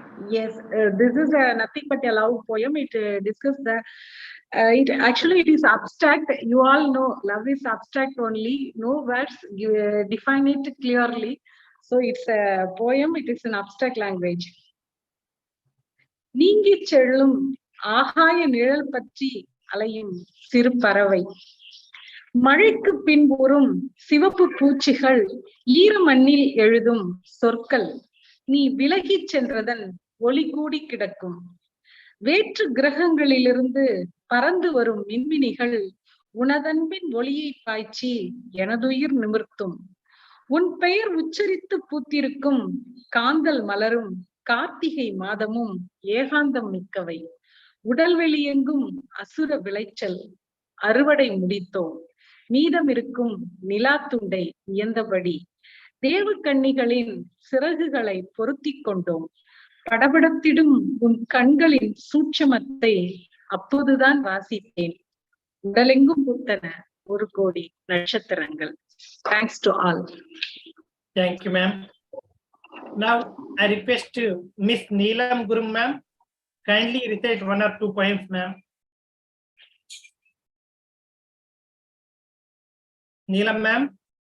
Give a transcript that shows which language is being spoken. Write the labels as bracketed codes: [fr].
[en] Yes, this is nothing but a love poem. It discusses the. It is abstract. You all know love is abstract only. No words define it clearly. So it's a poem. It is an abstract language. [ta] நீங்கிச் செல்லும் ஆகாய நிழல் பற்றி அலையும் சிறு பறவை, மழைக்கு பின்புறும் சிவப்பு பூச்சிகள், ஈர மண்ணில் எழுதும் சொற்கள், நீ விலகிச் சென்றதன் ஒளி கூடி கிடக்கும். வேற்று கிரகங்களிலிருந்து பறந்து வரும் மின்மினிகள் உனதன்பின் ஒளியை பாய்ச்சி எனதுயிர் நிமிர்த்தும். உன் பெயர் உச்சரித்து பூத்திருக்கும் காந்தல் மலரும் கார்த்திகை மாதமும் ஏகாந்தம் மிக்கவை. உடல்வெளி எங்கும் அசுர விளைச்சல், அறுவடை முடித்தோம், மீதம் இருக்கும் நிலா துண்டை இயந்தபடி தேவ கன்னிகளின் சிறகுகளை பொருத்திக் கொண்டோம். படபடத்திடும் உன் கண்களின் சூட்சமத்தை அப்போதுதான் வாசித்தேன். உடலெங்கும் பூத்தன 1 கோடி நட்சத்திரங்கள். [en] Thanks to all. Thank you, ma'am. Now I request to Miss Neelam Gurum, ma'am. Kindly recite 1 or 2 poems, ma'am. Neelam, ma'am.